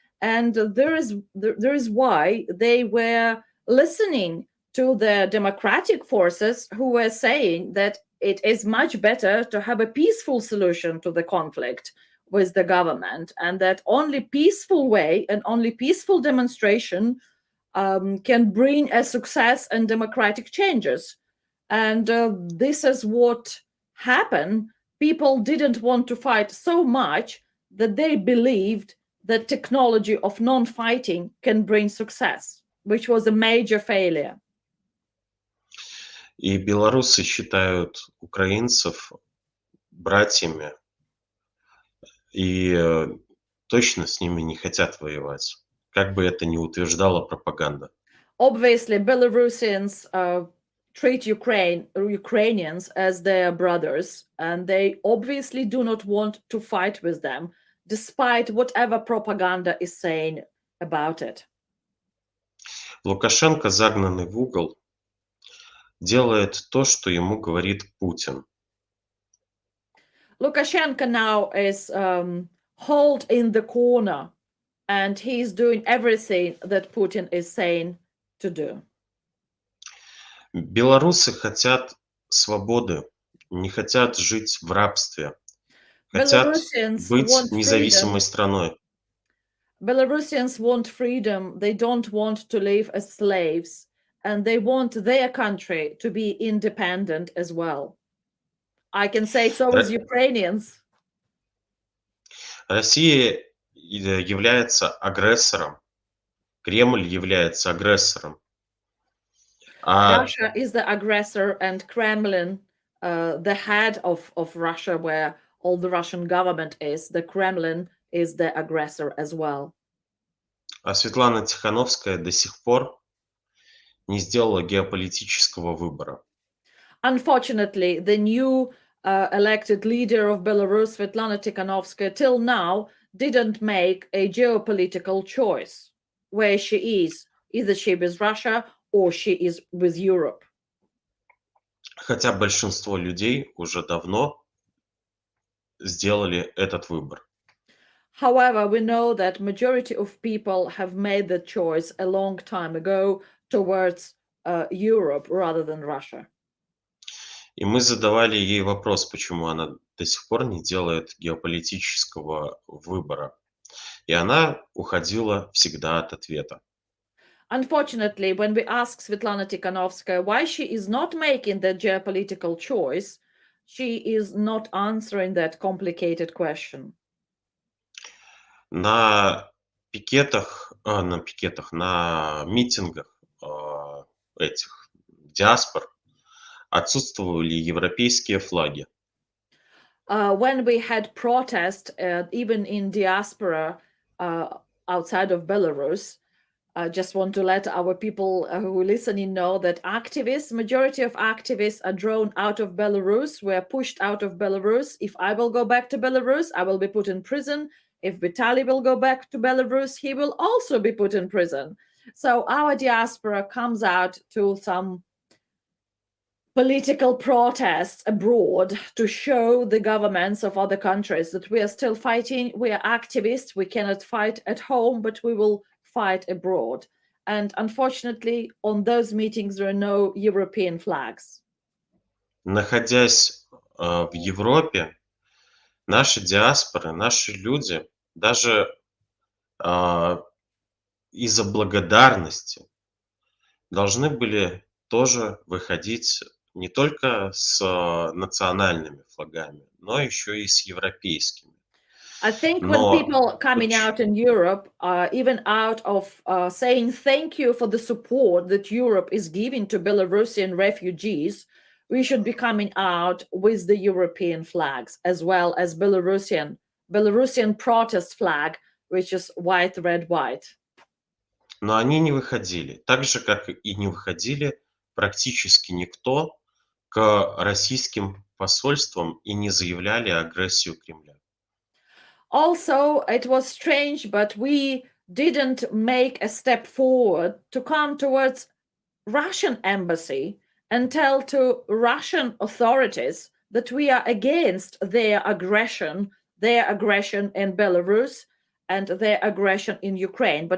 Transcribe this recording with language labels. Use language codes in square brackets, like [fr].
[en] And there is why they were listening to the democratic forces who were saying that it is much better to have a peaceful solution to the conflict with the government, and that only peaceful way and only peaceful demonstration can bring a success and democratic changes. And this is what happened. People didn't want to fight so much that they believed that technology of non-fighting can bring success, which was a major failure. [ru] И белорусы считают украинцев братьями и точно с ними не хотят воевать, как бы это ни утверждала пропаганда. [en] Obviously, Belarusians treat Ukrainians as their brothers, and they obviously do not want to fight with them, despite whatever propaganda is saying about it. [ru] Лукашенко, загнанный в угол, делает то, что ему говорит Путин. [en] Lukashenko now is hauled in the corner, and he's doing everything that Putin is saying to do. [ru] Белорусы хотят свободы, не хотят жить в рабстве, хотят [en] Belarusians [ru] быть [en] want [ru] независимой страной. [en] Belarusians want freedom. They don't want to live as slaves, and they want their country to be independent as well. I can say so as Ukrainians. [ru] Россия является агрессором, Кремль является агрессором. [en] Russia is the aggressor, and Kremlin, the head of Russia, where all the Russian government is, the Kremlin is the aggressor as well. [ru] А Светлана Тихановская до сих пор не сделала геополитического выбора. [en] Unfortunately, the new elected leader of Belarus, Svetlana Tikhanovskaya, till now didn't make a geopolitical choice where she is. Either she is Russia or she is with Europe. [ru] Хотя большинство людей уже давно сделали этот выбор. [en] However, we know that majority of people have made the choice a long time ago towards Europe rather than Russia. [ru] И мы задавали ей вопрос, почему она до сих пор не делает геополитического выбора. И она уходила всегда от ответа. [en] Unfortunately, when we ask Svetlana Tikhanovskaya why she is not making the geopolitical choice, she is not answering that complicated question. [ru] На митингах этих диаспор отсутствовали европейские флаги. [en] When we had protests, even in diaspora outside of Belarus, I just want to let our people who are listening know that majority of activists are drawn out of Belarus, were pushed out of Belarus. If I will go back to Belarus, I will be put in prison. If Vitaly will go back to Belarus, he will also be put in prison. So our diaspora comes out to some political protests abroad to show the governments of other countries that we are still fighting. We are activists. We cannot fight at home, but we will fight abroad. And unfortunately, on those meetings, there are no European flags. [ru] Находясь в Европе, наши диаспоры, наши люди даже из-за благодарности должны были тоже выходить не только с национальными флагами, но еще и с европейскими. [en] I think when people coming out in Europe, even out of saying thank you for the support that Europe is giving to Belarusian refugees, we should be coming out with the European flags as well as Belarusian protest flag, which is white, red, white. [ru] Но они не выходили. Так же, как и не выходили практически никто к российским посольствам и не заявляли агрессию Кремля. [en] Also, it was strange, but we didn't make a step forward to come towards Russian embassy and tell to Russian authorities that we are against their aggression in Belarus and their aggression in Ukraine.